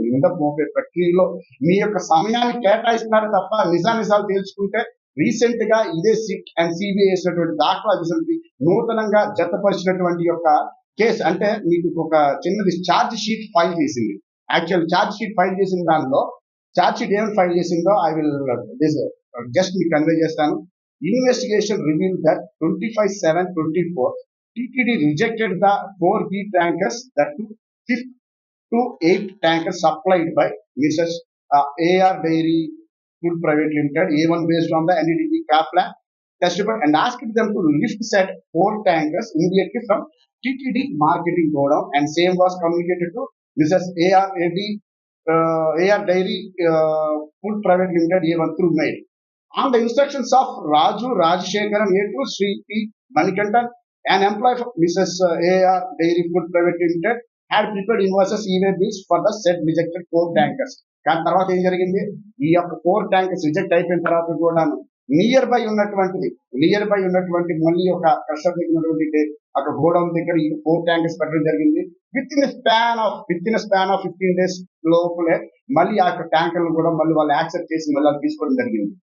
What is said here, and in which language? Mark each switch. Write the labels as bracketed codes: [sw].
[te] నింద మోపే ప్రక్రియలో మీ యొక్క సమయాన్ని కేటాయిస్తున్నారు తప్ప నిజాలు తెలుసుకుంటే రీసెంట్ గా ఇదే సిట్ అండ్ సిబిఐ వేసినటువంటి దాఖలా నూతనంగా జతపరిచినటువంటి యొక్క కేసు అంటే మీకు ఒక చిన్నది ఛార్జ్ షీట్ ఫైల్ చేసింది. యాక్చువల్ ఛార్జ్ షీట్ ఫైల్ చేసిన దానిలో ఛార్జ్ షీట్ ఏమైనా ఫైల్ చేసిందో [en] I will just [te] మీకు కన్వే చేస్తాను. [en] Investigation revealed that 25/7/24 TTD rejected the 4 heat tankers, that 5th to 8 tankers supplied by Mrs. AR Dairy Food Private Limited, A1, based on the NDDB CAP plan test report, and asked them to lift said 4 tankers immediately from TTD marketing godown, and same was communicated to Mrs. AR Dairy Food Private Limited, A1 through mail. On the instructions of Raju Rajshekharan, A2 Sri P. Manikandan, an employee of Mrs. AR Dairy Food Private Limited, had prepared invoices, e-way bills for the said rejected 4 tankers. [te] కానీ తర్వాత ఏం జరిగింది? ఈ యొక్క 4 tankers reject అయిపోయిన తర్వాత కూడా near by ఉన్నటువంటి మళ్ళీ ఒక కష్టం దగ్గర అక్కడ గోడౌన్ దగ్గర ఈ 4 tankers పెట్టడం జరిగింది. [en] within span of 15 days [te] లోపలే మళ్ళీ ఆ యొక్క ట్యాంకర్లు కూడా మళ్ళీ వాళ్ళు యాక్సెప్ట్ చేసి మళ్ళీ తీసుకోవడం జరిగింది.